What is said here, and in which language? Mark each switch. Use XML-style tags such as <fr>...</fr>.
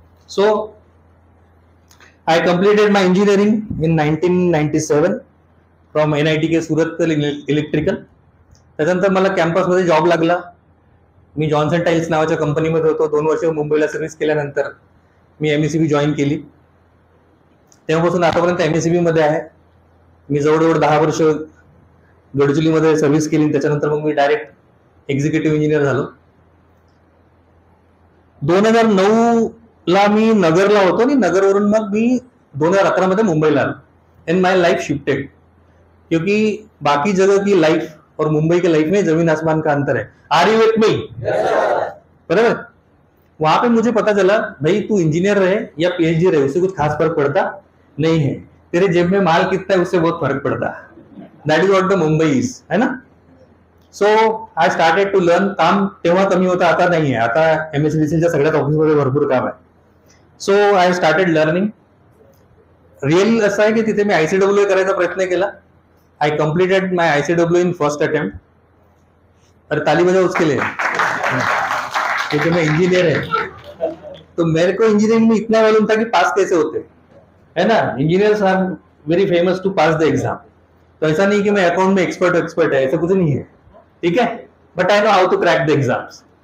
<en>so I completed my engineering in 1997 from NITK</en> <mr>Surat electrical. त्याच्यानंतर मला कॅम्पसमध्ये जॉब लागला. मी जॉन्सन टाईल्स नावाच्या कंपनीमध्ये होतो. 2 वर्ष मुंबईला सर्व्हिस केल्यानंतर मी MECB जॉईन केली. तेव्हापासून आतापर्यंत MECB मध्ये आहे. मी जवळजवळ 10 वर्ष गडचिरोलीमध्ये सर्व्हिस केली. त्याच्यानंतर मग मी डायरेक्ट एक्झिक्युटिव्ह इंजिनियर झालो. 2009 ला मी नगरला होतो आणि नगरवरून मग मी 2011 मध्ये मुंबईला आलो.</mr> <en>and my life shifted,</en> <hi>क्योंकि बाकी जगह की लाइफ और मुंबई के लाइफ में जमीन आसमान का अंतर है.</hi> <en>Are you with me?</en> <hi>बराबर. वहां पे मुझे पता चला, भाई तू इंजीनियर रहे या PhD रहे, उससे कुछ खास फर्क पड़ता नहीं है. तेरे जेब में माल कितना है उससे बहुत फर्क पड़ता.</hi> <en>that is what the Mumbai is,</en> <hi>है ना.</hi> <en>So I started to learn.</en> <mr>काम तेव्हा कमी होता, आता नाही आहे. आता MSDCच्या सगळ्याच ऑफिसमध्ये भरपूर काम आहे.</mr> <en>So I started learning.</en> <mr>Real असं आहे की तिथे मी ICWA करायचा प्रयत्न केला.</mr> <en>I completed my ICWA in first attempt.</en> <hi>और ताली बजाओ उसके लिए, क्योंकि मैं इंजीनियर है. तो मेरे को इंजीनियरिंग में इतना मालूम था कि पास कैसे होते, है ना.</hi> <en>Engineers are very famous to pass the exam.</en> <hi>तो ऐसा नहीं कि मैं अकाउंट में एक्सपर्ट है, ऐसा कुछ नहीं है, ठीक है.</hi> <en>But I know how to crack the exams.</en>